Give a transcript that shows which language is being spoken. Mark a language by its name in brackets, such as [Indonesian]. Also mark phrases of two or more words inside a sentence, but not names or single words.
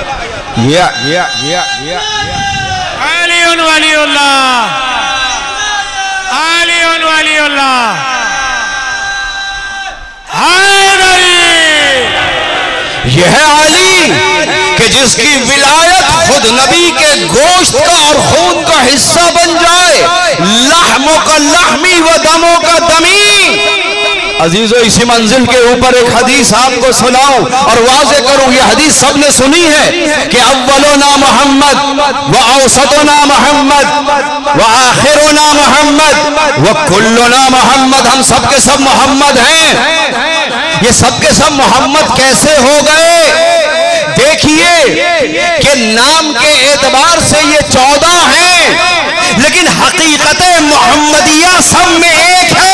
[Arabic] علي ولي الله، علي ولي الله، حيدري. [Hindi] यह अली कि जिसकी विलायत खुद नबी के गोश्त का और खून का हिस्सा बन जाए, लहमों का लहमी व दमों का दमी। अजीजों, इसी मंजिल के ऊपर एक हदीस आपको सुनाऊं और वाज़े करूं। यह हदीस सबने सुनी है कि [Arabic] أولنا محمد وأوسطنا محمد وآخرنا محمد وكلنا محمد. [Hindi] हम सब के सब मोहम्मद हैं। ये सब के सब मोहम्मद कैसे हो गए? देखिए कि नाम के एतबार से ये 14 हैं, लेकिन हकीकत मोहम्मदिया सब में एक है।